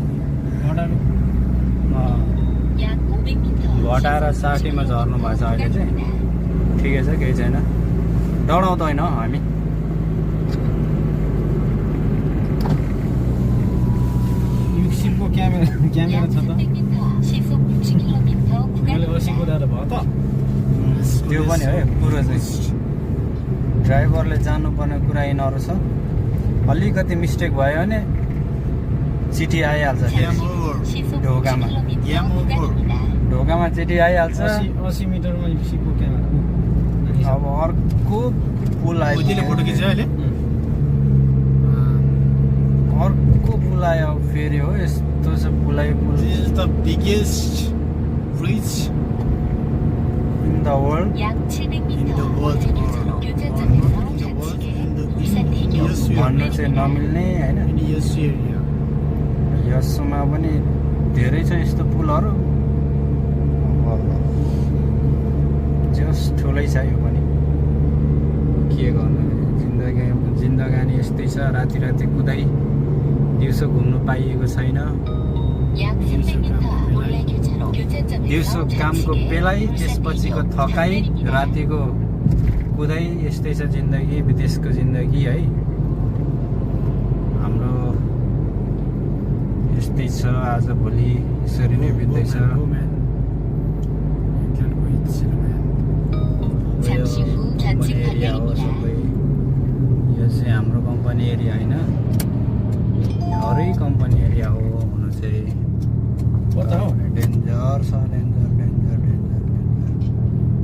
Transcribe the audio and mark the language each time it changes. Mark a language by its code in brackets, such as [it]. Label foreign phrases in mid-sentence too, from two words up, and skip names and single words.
[ko] 약 500m [ne] घटाएर 60 मा झर्नु भएको छ अहिले चाहिँ। ठिकै छ, केही छैन, डराउँदैन हामी। युक्सिमको क्यामेरा छ त। [ko] 300m 시속 60km [ne] मैले 80 [ko] 구간입니다. [ne] कुदाएर भयो त। त्यो पनि है कुरो चाहिँ। ड्राइभरले जान्नुपर्ने कुरा यिनीहरू छ। अलिकति मिस्टेक भयो भने चिठी आइहाल्छ। [ko] 시속 [ne] ढोकामा [ko] 60km 구간입니다. [ne] ढोकामा चिठी आइहाल्छ। 80 मिटरमा युक्सिमको क्यामेरा। अब अर्को पुल आयो। फोटो खिच्यो अहिले। अर्को पुल आयो फेरि हो। यस्तो छ पुलै पुल [en] This is the biggest bridge in the world. [ko] 약 700m [en] in the world. [ko] 교차점에서 좌측에 울산대교 [ne] भन्नु चाहिँ नमिल्ने होइन। [en] in US area. [ne] यसमा पनि धेरै छ यस्तो पुलहरू। अब जस ठुलै छ यो पनि, के गर्नु। जिन्दगानी यस्तै छ। राति राति कुदाइ दिउँसो घुम्नु पाइएको छैन। 약 300m 교차점에서 दिउँसो कामको बेलाइ, त्यसपछिको थकाइ, रातिको कुदाइ, यस्तै छ जिन्दगी, विदेशको जिन्दगी है। हाम्रो यस्तै छ आज भोलि, यसरी नै बित्दैछ। [en] Go man. You can go eat chill man. [ko] 잠시 후 [ne] कम्पनी [ko] 좌측 [ne] एरिया हो [ko] 방향입니다. [ne] सबै। यो चाहिँ हाम्रो [en] company area [ne] होइन, अरू [en] company area [ne] हो हुन चाहिँ। कता हो? डेन्जर छ, [en] danger danger danger danger.